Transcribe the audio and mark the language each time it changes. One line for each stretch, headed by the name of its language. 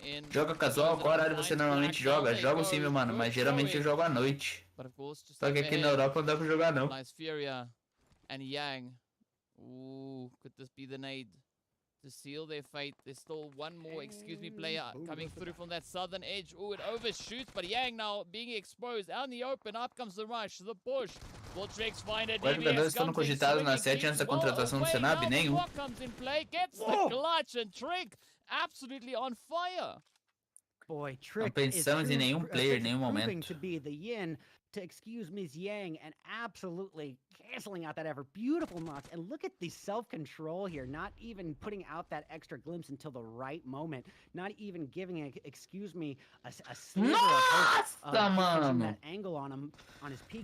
Portuguese: Joga casual? Qual horário você normalmente joga? Jogo sim, meu mano, mas geralmente eu jogo à noite. Só que aqui na Europa não dá pra jogar, não.
English: Could this be the nade to seal their fate? There's still one more, player coming through from that southern edge. Ooh, it overshoots, but Yang now being exposed out in the open. Up comes the rush, the push. Will Trix find a
Portuguese: DBS? Quais jogadores foram cogitados na 7 antes da contratação do Senab? Nenhum.
English: Comes in play, gets the clutch, and Trick absolutely on fire. Boy, Trick
Portuguese: não pensamos em nenhum player em nenhum momento.
English: To be the yin to excuse Ms. Yang and absolutely canceling out that effort. Beautiful knocks. And look at the self-control here. Not even putting out that extra glimpse until the right moment. Not even giving, a sliver of that angle on him on his peak.